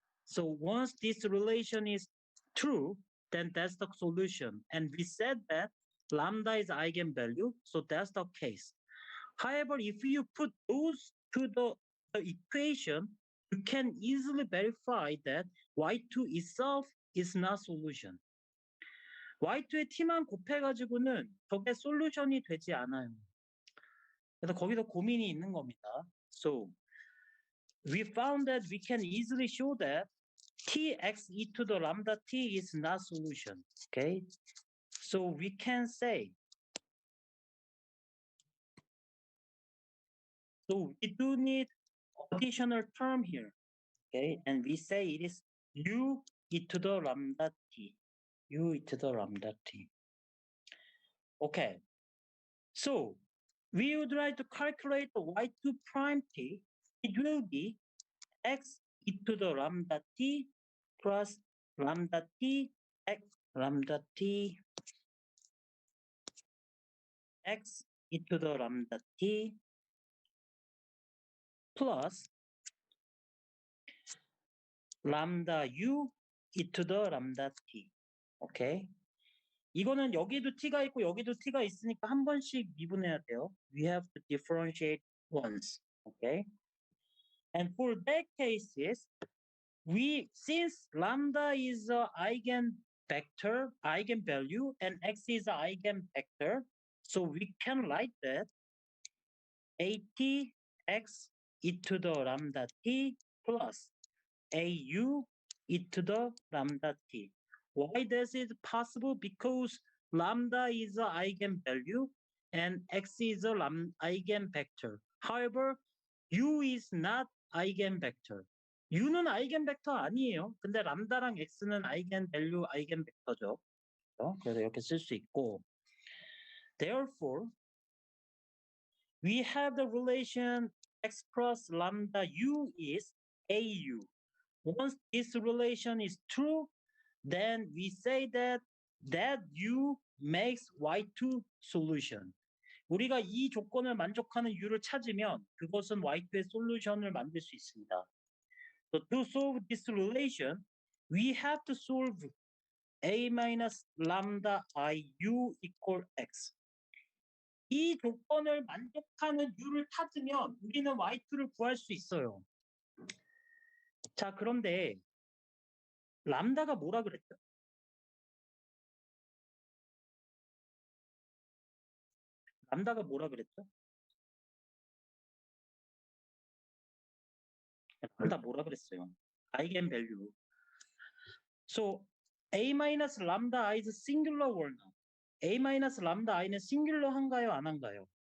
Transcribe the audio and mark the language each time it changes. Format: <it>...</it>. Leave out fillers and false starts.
<en>So once this relation is true, then that's the solution. And we said that lambda is eigenvalue, so that's the case. However, if you put those to the equation, you can easily verify that y2 itself is not solution.</en> <ko>y2의 t만 곱해가지고는 저게 솔루션이 되지 않아요. 그래서 거기서 고민이 있는 겁니다.</ko> <en>So we found that we can easily show that tx e to the lambda t is not solution. Okay, so we can say, so we do need additional term here. Okay, and we say it is u e to the lambda t, u e to the lambda t. Okay, so we would like to calculate the y2 prime t. It will be x e to the lambda t plus lambda t x lambda t x e to the lambda t plus lambda u e to the lambda t. 오케이.</en> <ko>이거는 여기도 t가 있고 여기도 t가 있으니까 한 번씩 미분해야 돼요.</ko> <en>We have to differentiate once. Okay. And for that cases, since lambda is a eigenvector, eigenvalue, and x is an eigenvector, so we can write that at x e to the lambda t plus au e to the lambda t. Why does it possible? Because lambda is an eigenvalue and x is a eigenvector. However, u is not eigenvector.</en> <ko>u는 eigenvector 아니에요. 근데 람다랑 x는 eigenvalue, eigenvector죠. 그래서 이렇게 쓸 수 있고.</ko> <en>Therefore, we have the relation x plus lambda u is au. Once this relation is true, then we say that u makes y2 solution.</en> <ko>우리가 이 조건을 만족하는 u를 찾으면 그것은 y2의 솔루션을 만들 수 있습니다.</ko> <en>So to solve this relation, we have to solve a minus lambda I u equal x.</en> <ko>이 조건을 만족하는 u를 찾으면 우리는 y2를 구할 수 있어요. 자, 그런데 람다가 뭐라 그랬죠? 람다가 뭐라 그랬죠? 람다 뭐라 그랬어요? 아이겐 밸류.</ko> <en>So a minus lambda I is singular or not?</en> <ko>a minus lambda i는 싱귤러 한가요, 안 한가요?</ko>